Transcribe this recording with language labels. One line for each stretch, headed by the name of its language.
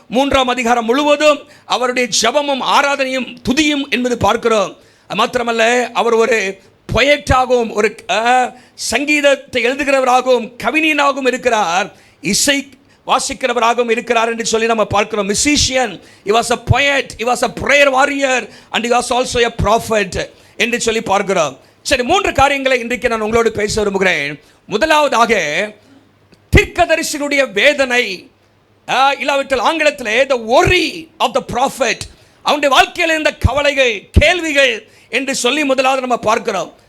Tamil: 3ஆம் அதிகாரம் முழுவதும் அவருடைய ஜெபமும் ஆராதனையும் துதியும் என்பது பார்க்கிறோம். மாத்திரமல்ல, அவர் ஒரு பொயட்டாகவும் ஒரு சங்கீதத்தை எழுதுகிறவராகவும் கவிஞனாகவும் இருக்கிறார், இசை வாசிக்கிறவராகவும் இருக்கிறார் என்று சொல்லி நம்ம பார்க்கிறோம்.
English: musician, he was a poet, he was a prayer warrior and he was also a prophet.
Tamil: என்று சொல்லி பார்க்கிறோம். சரி, 3 காரியங்களை இன்றைக்கு நான் உங்களோடு பேச விரும்புகிறேன். முதலாவதாக தீர்க்கதரிசியினுடைய வேதனை, இல்லாவிட்டால் ஆங்கிலத்தில்
English: the worry of the prophet,
Tamil: அவனுடைய வாழ்க்கையில் இருந்த கவலைகள், கேள்விகள் என்று சொல்லி முதலாவது நம்ம பார்க்கிறோம்.